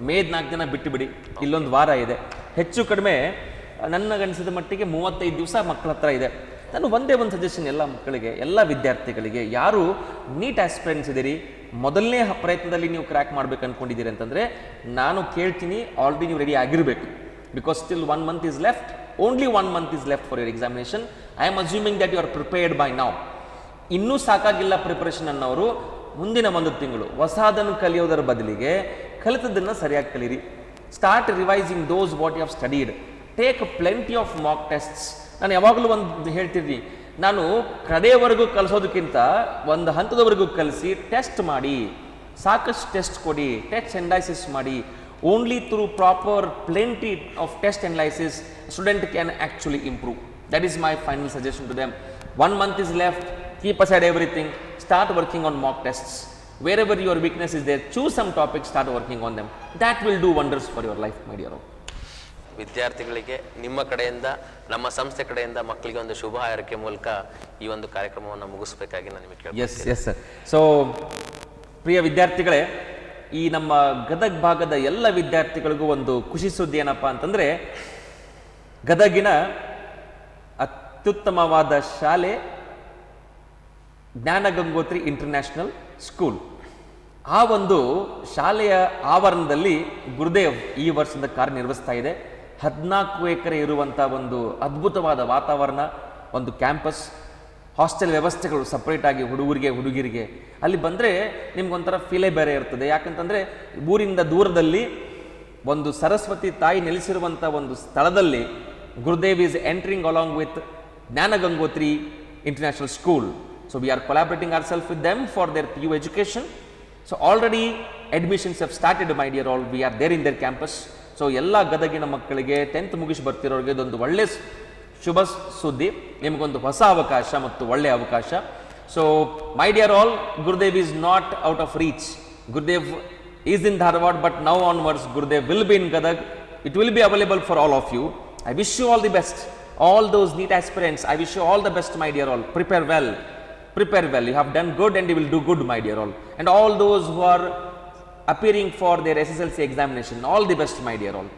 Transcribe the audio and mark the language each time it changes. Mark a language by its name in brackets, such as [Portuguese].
[Kannada] ಮೇ 4 ದಿನ ಬಿಟ್ಟು ಬಿಡಿ, ಇಲ್ಲೊಂದು ವಾರ ಇದೆ. ಹೆಚ್ಚು ಕಡಿಮೆ ನನಗನ್ಸಿದ ಮಟ್ಟಿಗೆ 35 ದಿವಸ ಮಕ್ಕಳ ಹತ್ರ ಇದೆ. ನಾನು ಒಂದೇ ಒಂದು ಸಜೆಷನ್ ಎಲ್ಲ ಮಕ್ಕಳಿಗೆ, ಎಲ್ಲ ವಿದ್ಯಾರ್ಥಿಗಳಿಗೆ, ಯಾರು ನೀಟ್ ಆಸ್ಪಿರೆಂಟ್ಸ್ ಇದ್ದೀರಿ, ಮೊದಲನೇ ಪ್ರಯತ್ನದಲ್ಲಿ ನೀವು ಕ್ರ್ಯಾಕ್ ಮಾಡ್ಬೇಕು ಅನ್ಕೊಂಡಿದ್ದೀರಿ ಅಂತಂದರೆ ನಾನು ಕೇಳ್ತೀನಿ, ಆಲ್ರೆಡಿ ನೀವು ರೆಡಿ ಆಗಿರಬೇಕು. [English] Because still 1 month is left, only 1 month is left for your examination. I am assuming that you are prepared by now. [Kannada] ಇನ್ನೂ ಸಾಕಾಗಿಲ್ಲ ಪ್ರಿಪರೇಷನ್ ಅನ್ನೋರು ಮುಂದಿನ 1 ತಿಂಗಳು ಹೊಸದನ್ನು ಕಲಿಯೋದರ ಬದಲಿಗೆ ಕಲಿತದ್ದನ್ನು ಸರಿಯಾಗಿ ಕಲೀರಿ. [English] Start revising those what you have studied. Take plenty of mock tests. [Kannada] ನಾನು ಯಾವಾಗಲೂ ಒಂದು ಹೇಳ್ತಿದ್ದೀನಿ, ನಾನು ಕಡೆಯವರೆಗೂ ಕಲಿಸೋದಕ್ಕಿಂತ ಒಂದು ಹಂತದವರೆಗೂ ಕಲಿಸಿ ಟೆಸ್ಟ್ ಮಾಡಿ, ಸಾಕಷ್ಟು ಟೆಸ್ಟ್ ಕೊಡಿ, ಟೆಸ್ಟ್ ಅನಲೈಸಿಸ್ ಮಾಡಿ. [English] Only through proper plenty of test analysis student can actually improve. That is my final suggestion to them. 1 month is left, keep aside everything, start working on mock tests. Wherever your weakness is there, choose some topics, start working on them. That will do wonders for your life, my dear. [Kannada] ವಿದ್ಯಾರ್ಥಿಗಳಿಗೆ ನಿಮ್ಮ ಕಡೆಯಿಂದ, ನಮ್ಮ ಸಂಸ್ಥೆ ಕಡೆಯಿಂದ ಮಕ್ಕಳಿಗೆ ಒಂದು ಶುಭ ಹಾರೈಕೆ ಮೂಲಕ ಈ ಒಂದು ಕಾರ್ಯಕ್ರಮವನ್ನು ಮುಗಿಸ್ಬೇಕಾಗಿ ನಾನು ನಿಮಗೆ ಕೇಳ್ತೀನಿ. [English] Yes sir. [Kannada] ಸೊ ಪ್ರಿಯ ವಿದ್ಯಾರ್ಥಿಗಳೇ, ಈ ನಮ್ಮ ಗದಗ ಭಾಗದ ಎಲ್ಲ ವಿದ್ಯಾರ್ಥಿಗಳಿಗೂ ಒಂದು ಖುಷಿ ಸುದ್ದಿ ಏನಪ್ಪ ಅಂತಂದರೆ, ಗದಗಿನ ಅತ್ಯುತ್ತಮವಾದ ಶಾಲೆ ಜ್ಞಾನ ಗಂಗೋತ್ರಿ ಇಂಟರ್ನ್ಯಾಷನಲ್ ಸ್ಕೂಲ್. ಆ ಒಂದು ಶಾಲೆಯ ಆವರಣದಲ್ಲಿ ಗುರುದೇವ್ ಈ ವರ್ಷದ ಕಾರ್ಯನಿರ್ವಹಿಸ್ತಾ ಇದೆ. 14 ಎಕರೆ ಇರುವಂಥ ಒಂದು ಅದ್ಭುತವಾದ ವಾತಾವರಣ, ಒಂದು ಕ್ಯಾಂಪಸ್, ಹಾಸ್ಟೆಲ್ ವ್ಯವಸ್ಥೆಗಳು ಸಪ್ರೇಟ್ ಆಗಿ ಹುಡುಗಿರಿಗೆ. ಅಲ್ಲಿ ಬಂದರೆ ನಿಮ್ಗೊಂಥರ ಫೀಲೇ ಬೇರೆ ಇರ್ತದೆ. ಯಾಕಂತಂದರೆ ಊರಿಂದ ದೂರದಲ್ಲಿ ಒಂದು ಸರಸ್ವತಿ ತಾಯಿ ನೆಲೆಸಿರುವಂಥ ಒಂದು ಸ್ಥಳದಲ್ಲಿ Gurudev [English] is entering along with [Kannada] ಜ್ಞಾನ Gangotri international school. [English] So we are collaborating ourselves with them for their PU education. So already admissions have started, my dear all. We are there in their campus. [Kannada] So ಎಲ್ಲ ಗದಗಿನ ಮಕ್ಕಳಿಗೆ 10th ಮುಗಿಸಿ ಬರ್ತಿರೋರಿಗೆ ಇದೊಂದು ಒಳ್ಳೆ ಶುಭ ಸುದ್ದಿ, ನಿಮಗೊಂದು ಹೊಸ ಅವಕಾಶ ಮತ್ತು ಒಳ್ಳೆಯ ಅವಕಾಶ. [English] So my dear all, Gurudev is not out of reach. Gurudev is in Dharwad, but now onwards Gurudev will be in Gadag. It will be available for all of you. I wish you all the best. All those NEET aspirants, I wish you all the best, my dear all. Prepare well. You have done good and you will do good, my dear all. And all those who are appearing for their SSLC examination, all the best, my dear all.